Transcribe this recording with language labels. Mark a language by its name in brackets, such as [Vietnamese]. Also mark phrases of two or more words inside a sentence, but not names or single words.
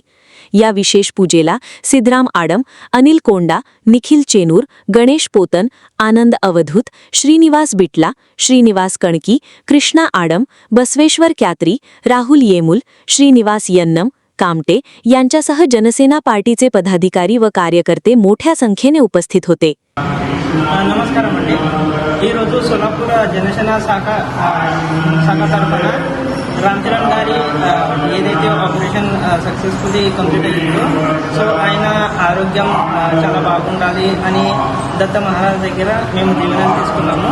[Marathi] या विशेष पूजेला सिद्धराम आडम, अनिल कोंडा, निखिल चेनूर, गणेश पोतन, आनंद अवधूत, श्रीनिवास बिटला, श्रीनिवास कणकी, कृष्णा आडम, बसवेश्वर क्यात्री, राहुल येमुल, श्रीनिवास यन्नम, कामटे यांच्यासह जनसेना पार्टीचे पदाधिकारी व कार्यकर्ते मोठ्या संख्येने उपस्थित होते. [Telugu] నమస్కారం అండి. ఈరోజు సోలాపూర్ జనసేన శాఖ తరఫున రామ్ చరణ్ గారి ఏదైతే [English] operation successfully complete [Telugu] అయ్యిందో, సో ఆయన ఆరోగ్యం చాలా బాగుండాలి అని దత్త మహారాజ్ దగ్గర మేము దీవెనలు తీసుకున్నాము.